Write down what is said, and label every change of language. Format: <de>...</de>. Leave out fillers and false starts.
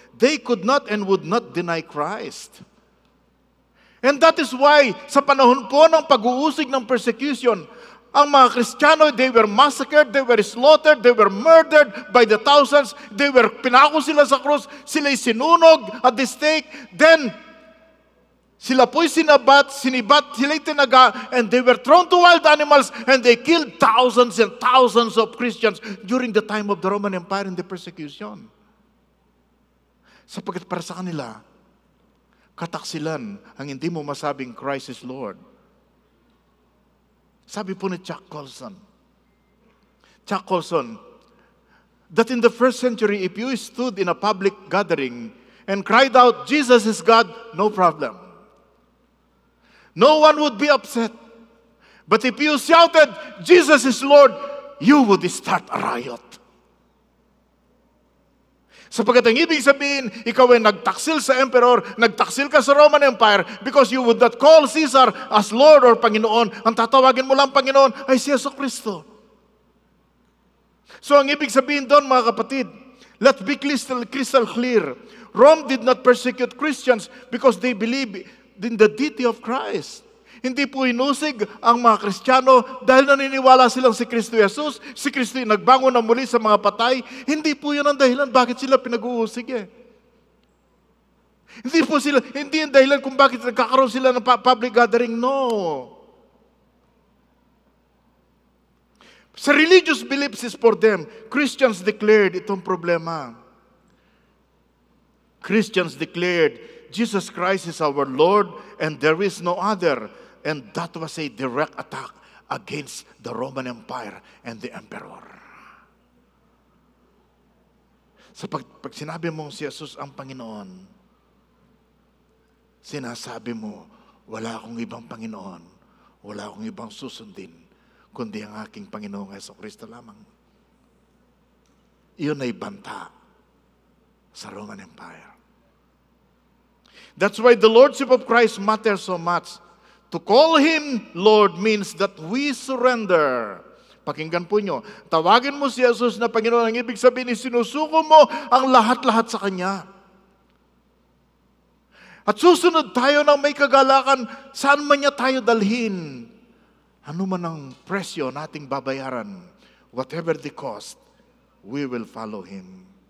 <en>They could not and would not deny Christ. And that is why,</en> <tl>sa panahon po ng pag-uusig ng</tl> <en>persecution,</en> <tl>ang mga Kristiyano,</tl> <en>they were massacred, they were slaughtered, they were murdered by the thousands,</en> <tl>pinako sila sa krus, sila'y sinunog</tl> <en>at the stake, then</en> <tl>sila po'y sinibat, sila'y tinaga,</tl> <en>and they were thrown to wild animals, and they killed thousands and thousands of Christians during the time of the Roman Empire and the persecution.</en> <tl>Sapagkat para sa kanila, kataksilan ang hindi mo masabing</tl> <en>Christ is Lord.</en> <tl>Sabi po ni</tl> <en>Chuck Colson, that in the first century, if you stood in a public gathering and cried out, Jesus is God, no problem. No one would be upset. But if you shouted, Jesus is Lord, you would start a riot.</en> <tl>Sapagkat ang ibig sabihin, ikaw ay nagtaksil sa emperor, nagtaksil ka sa Roman Empire</tl> <en>because you would not call Caesar as Lord</en> <tl>or Panginoon. Ang tatawagin mo lang Panginoon ay si Yesu Kristo. So ang ibig sabihin doon, mga kapatid,</tl> <en>let's be crystal clear. Rome did not persecute Christians because they believe in the deity of Christ.</en> <tl>Hindi po inusig ang mga Kristiyano dahil naniniwala silang si Kristo Jesus, si Kristo yung nagbangon na muli sa mga patay. Hindi po yun ang dahilan bakit sila pinag-uusig eh. Hindi yung dahilan kung bakit nagkakaroon sila ng public gathering. No.</tl> <en>Sa religious beliefs is for them. Christians declared</en> <tl>itong problema.</tl> <en>Christians declared, Jesus Christ is our Lord and there is no other. And that was a direct attack against the Roman Empire and the emperor.</en> <tl>So pag sinabi mong si Jesus ang Panginoon, sinasabi mo, wala akong ibang Panginoon, wala akong ibang susundin, kundi ang aking Panginoong Jesucristo lamang. Iyon ay banta sa Roman Empire.</tl> <en>That's why the Lordship of Christ matters so much. To call Him Lord means that we surrender.</en> <tl>Pakinggan po nyo, tawagin mo si Jesus na Panginoon, ang ibig sabihin, sinusuko mo ang lahat-lahat sa Kanya. At susunod tayo ng may kagalakan, saan man niya tayo dalhin. Ano man ang presyo nating babayaran,</tl> <en>whatever the cost, we will follow Him.</en>